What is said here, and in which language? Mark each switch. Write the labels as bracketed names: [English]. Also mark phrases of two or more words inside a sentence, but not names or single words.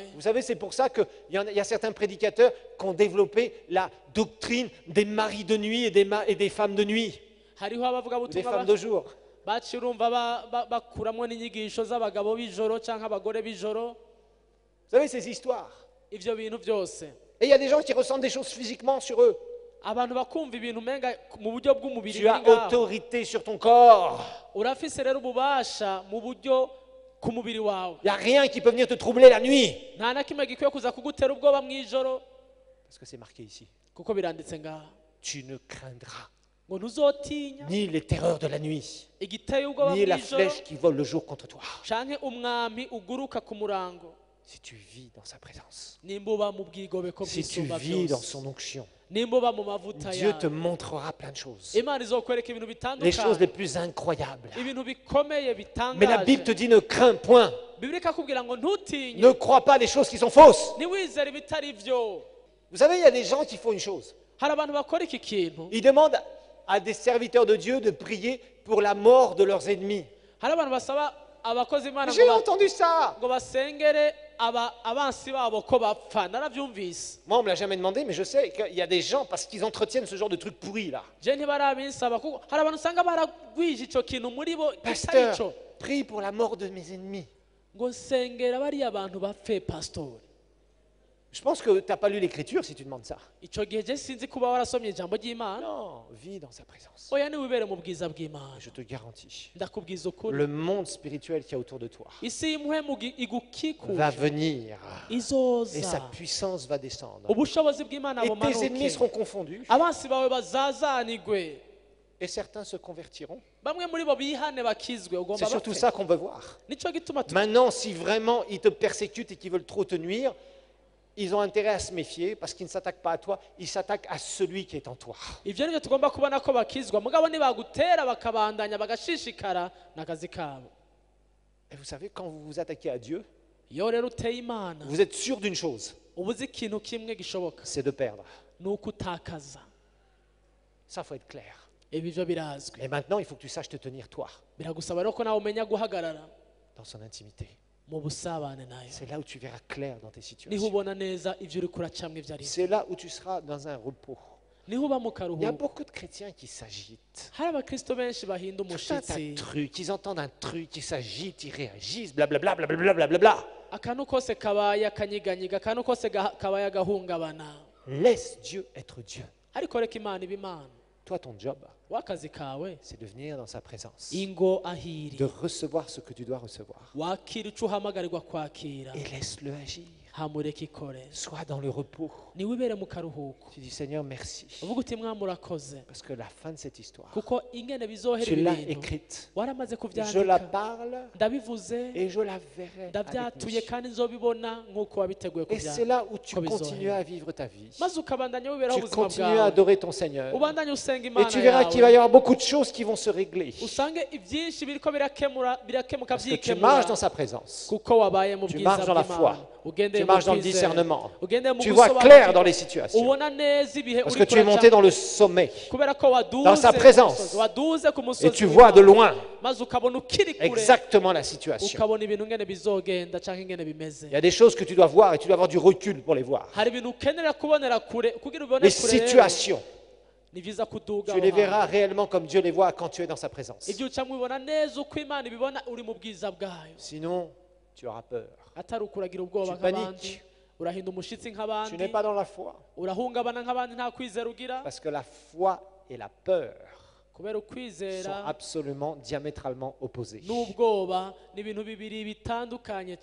[French] Vous savez, c'est pour ça qu'il y a certains prédicateurs qui ont développé la doctrine des maris de nuit et des femmes de nuit, [Rundi] hariho [French] ou des [Rundi] abavugabutumwa [French] femmes de jour. [Rundi] baciye urumva bakuramwo n'inyigisho z'abagabo b'ijoro canke abagore b'ijoro, [French] Vous savez, ces histoires. [Rundi] ivyo bintu byose [French] Et il y a des gens qui ressentent des choses physiquement sur eux. [Rundi] abantu bakumva ibintu umenga mu buryo bw'umubiri [French] Tu as [Rundi] biri ngaho. [French] autorité sur ton corps. [Rundi] urafise rero ububasha mu buryo ku mubiri wawe, [French] Il n'y a rien qui peut venir te troubler la nuit. [Rundi] nta na kimwe gikwiye kuza kugutera ubwoba mu ijoro [French] Parce que c'est marqué ici. [Rundi] kuko biranditse ngaha [French] Tu ne craindras [Rundi] ngo ntuzotinya [French] ni les terreurs de la nuit, [Rundi] igiteye ubwoba [French] ni [Rundi] mu [French] la [Rundi] ijoro [French] flèche qui vole le jour contre toi. [Rundi] canke umwami uguruka ku murango, [French] Si tu vis dans sa présence, [Rundi] nimba uba mu bwigobeko [French] si tu [Rundi] bw'isumba [French] vis dans [Rundi] byose, [French] son onction, [Rundi] nimba uba mu mavuta [French] Dieu te [Rundi] yawe, [French] montrera plein de choses. [Rundi] imana izokwereka ibintu [French] Les choses les [Rundi] bitandukanye, [French] plus incroyables. [Rundi] ibintu bikomeye [French] Mais la Bible te [Rundi] bitangaje. [French] dit ne crains point. [Rundi] bibiri ikakubwira ngo ntutinye, [French] Ne crois pas les choses qui sont fausses. [Rundi] ntiwizere ibitari byo. [French] Vous savez, il y a des gens qui font une chose. [Rundi] hari abantu bakora iki kintu, [French] Ils demandent à des serviteurs de Dieu de prier pour la mort de leurs ennemis. [Rundi] hari abantu basaba abakozi imana [French] J'ai entendu ça. [Rundi] ngo basengere abansi babo ko bapfa. Narabyumvise, [French] Moi, on me l'a jamais demandé, mais je sais qu'il y a des gens, parce qu'ils entretiennent ce genre de trucs pourris là. [Rundi] je ntibarabinsaba kuko hari abantu usanga baragwije icyo kintu muri bo kitari [French] Pasteur, [Rundi] cyo, [French] prie pour la mort de mes ennemis. [Rundi] ngo nsengera bariya bantu bapfe pasitori. [French] Je pense que tu n'as pas lu l'écriture si tu demandes ça. [Rundi] icyo gihe je sinzi kuba warasomye ijambo ry'imana. [French] Non, vis dans sa présence. [Rundi] oya niwibere mu bwiza bw'imana, [French] Je te garantis. [Rundi] ndakubwiza ukuri, [French] Le monde spirituel qui est autour de toi [Rundi] isi y'impuhemu [French] va [Rundi] igukikuje [French] venir et sa [Rundi] izoza, [French] puissance va descendre. [Rundi] ubushobozi bw'imana [French] Et tes ennemis [Rundi] bumanuke, [French] seront confondus [Rundi] abansi bawe bazazanigwe, [French] et certains se convertiront. [Rundi] bamwe muri bo bihane bakizwe. [French] C'est [Rundi] ugomba [French] surtout [Rundi] bapfe. [French] ça qu'on veut voir. [Rundi] nicyo gituma [French] Maintenant, si vraiment ils te persécutent et qu'ils veulent trop te nuire, ils ont intérêt à se méfier parce qu'ils ne s'attaquent pas à toi, ils s'attaquent à celui qui est en toi. [Rundi] ibyo nibyo tugomba kubona ko bakizwa, mugabo nibagutera bakabandanya bagashishikara n'akazi kabo. [French] Et vous savez, quand vous vous attaquez à Dieu, [Rundi] iyo rero uteye imana [French] vous êtes sûr d'une chose, [Rundi] uba uzi ikintu kimwe gishoboka, [French] c'est de perdre. [Rundi] ni uko utakaza. [French] Ça, faut être clair. [Rundi] ibi byo birazwi, [French] Et maintenant, il faut que tu saches te tenir toi, [Rundi] biragusaba rero ko nawe umenya guhagarara [French] dans son intimité. [Rundi] mu busabane nayo, [French] C'est là où tu verras clair dans tes [Rundi] niho [French] situations. [Rundi] ubona neza ibyo uri kuracamwa ibyo ari byo, [French] C'est là où tu seras dans un repos. [Rundi] niho uba mu [French] Il y a [Rundi] karuhuko. [French] beaucoup de chrétiens qui s'agitent. [Rundi] hari abakristo benshi bahinda [French] Tout un tas [Rundi] umushitsi, [French] de trucs, ils entendent un truc, ils s'agitent, ils réagissent, blablabla, blablabla, blablabla. [Rundi] akantu kose kabaye akanyiganyiga, akantu kose kabaye agahungabana. [French] Laisse Dieu être Dieu. [Rundi] ariko reka imana iba imana. [French] Toi, ton job, [Rundi] w'akazi kawe [French] c'est de venir dans sa présence, [Rundi] ingo ahiri, [French] de recevoir ce que tu dois recevoir. [Rundi] wakira icyo uhamagarirwa kwakira, [French] Et laisse-le agir. [Rundi] hamureke ikore, [French] Sois dans le repos. [Rundi] niwibere mu karuhuko, [French] Tu dis, Seigneur, merci. [Rundi] uvuga uti mwami urakoze, [French] Parce que la fin de cette histoire, [Rundi] kuko ingene bizohera [French] tu l'as [Rundi] ibintu [French] écrite. [Rundi] waramaze [French] Je la [Rundi] kubyandika, [French] parle [Rundi] ndabivuze [French] et je la verrai. avec [Rundi] ndabyatuye [French] mes yeux. [Rundi] kandi nzobibona nk'uko wabiteguye [French] Et c'est [Rundi] kubyandika, [French] là où tu [Rundi] Ko bizohera. [French] continues à vivre ta vie. [Rundi] maze ukabandanya wiberaho [French] Tu [Rundi] ubuzima [French] continues à [Rundi] bwawe, [French] adorer ton Seigneur. [Rundi] ubandanye usenga [French] Et [Rundi] imana [French] tu verras qu'il va y [Rundi] yawe, [French] avoir beaucoup de choses qui vont se régler. [Rundi] usange ibyinshi biriko birakemuka [French] Parce que tu marches dans [Rundi] byikemura, [French] sa présence. [Rundi] kuko wabaye mu [French] Tu [Rundi] bwiza [French] marches dans la [Rundi] bw'Imana, [French] foi. [Rundi] ugendeye [French] Tu [Rundi] mu [French] marches dans le [Rundi] kwizera, [French] discernement. [Rundi] ugendeye mu [French] Tu vois [Rundi] gusobanukirwa, [French] clair dans les situations. [Rundi] ubona neza ibihe [French] Parce [Rundi] uri [French] que tu es monté [Rundi] kuracamo, [French] dans le sommet. [Rundi] kubera ko waduze [French] dans sa [Rundi] ku [French] présence. [Rundi] musozi, waduze ku musozi [French] Et tu vois de [Rundi] w'Imana, [French] loin [Rundi] maze ukabona ukiri kure, [French] exactement la situation. [Rundi] ukabona ibintu ngene bizogenda cyangwa ingene bimeze. [French] Il y a des choses que tu dois voir et tu dois avoir du recul pour les voir. [Rundi] hari ibintu ukenera kubonera kure kugira ubone [French] Les [Rundi] kure rero, [French] situations, [Rundi] ni byiza kuduga [French] tu [Rundi] aho [French] les [Rundi] hantu. [French] verras réellement comme Dieu les voit quand tu es dans sa présence. [Rundi] ibyo ucamo ubibona neza uko imana ibibona uri mu bwiza bwayo, [French] Sinon, tu auras peur. [Rundi] atari ukuragira ubwoba [French] Tu [Rundi] nk'abandi, [French] paniques. [Rundi] urahinda umushitsi [French] Tu [Rundi] nk'abandi, [French] n'es pas dans la foi. [Rundi] urahungabana nk'abandi, nta kwizera ugira, [French] Parce que la foi et la peur [Rundi] kubera [French] sont [Rundi] ukwizera [French] absolument diamétralement opposés. [Rundi] n'ubwoba ni ibintu bibiri bitandukanye